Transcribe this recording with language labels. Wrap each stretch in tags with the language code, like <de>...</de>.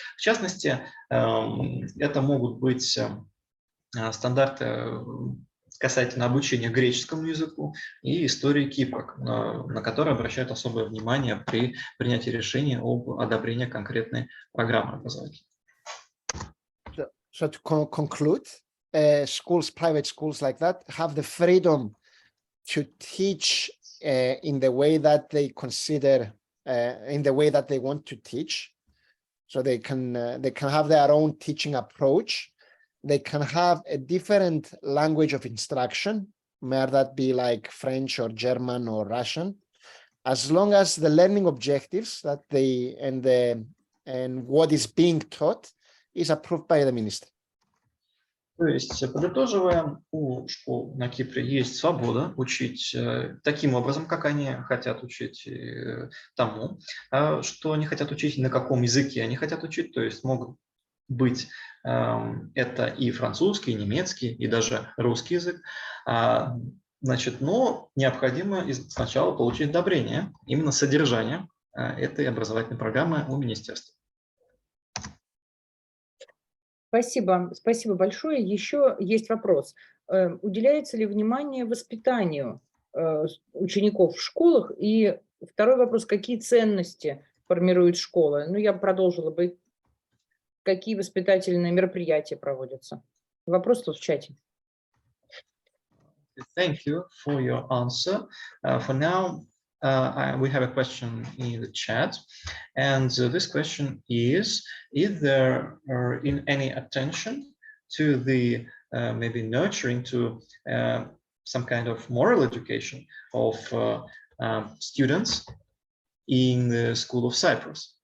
<ru>В частности, это могут быть стандарты касательно обучения греческому языку и истории Кипра, на которые обращают особое внимание при принятии решения об одобрении конкретной программы образования.</ru> <en>So to conclude, schools, private schools like that, have the freedom to teach in the way that they consider, in the way that they want to teach. So they can have their own teaching approach. They can have a different language of instruction, may that be like French or German or Russian, as long as the learning objectives that they and what is being taught is approved by the minister.</en> <ru>То есть, подытоживая, у школ на Кипре есть свобода учить таким образом, как они хотят учить, тому, что они хотят учить, на каком языке они хотят учить, то есть могут быть это и французский, и немецкий, и даже русский язык. Значит, но необходимо сначала получить одобрение, именно содержание этой образовательной программы у министерства. Спасибо, спасибо большое. Еще есть вопрос. Уделяется ли внимание воспитанию учеников в школах? И второй вопрос, какие ценности формирует школа? Ну, я продолжила бы, какие воспитательные мероприятия проводятся. Вопрос тут в чате.</ru> <en>Thank you for your answer. For now, we have a question in the chat, and this question is there any attention to the maybe nurturing to some kind of moral education of students in the School of Cyprus?</en>